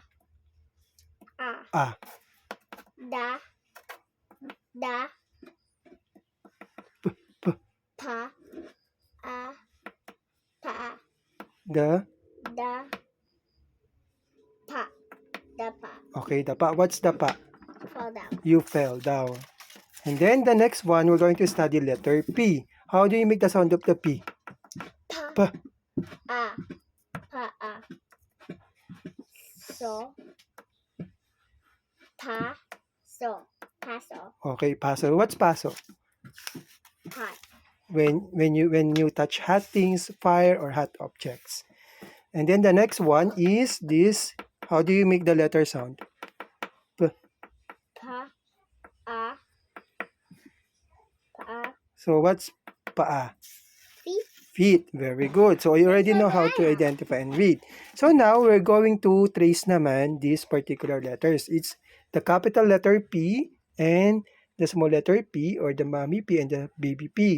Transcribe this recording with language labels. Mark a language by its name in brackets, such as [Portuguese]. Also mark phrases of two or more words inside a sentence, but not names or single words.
[English] A. Da, Da, P, P. Pa, Pa, Da. Da, Pa, Da, Pa, Okay, dapa. What's dapa? fall down, You fell down. And then the next one, we're going to study letter P. How do you make the sound of the P? Pa, Pa. Pa, So, Pa, So, Paso, Okay, paso. What's paso? Hot, When you touch hot things, fire or hot objects. And then the next one is this. How do you make the letter sound? P. Pa, Pa, So what's paa? Feet, Feet. Very good. So you already know how to identify and read. So now we're going to trace naman these particular letters. It's the capital letter P and the small letter P or the mommy P and the baby P.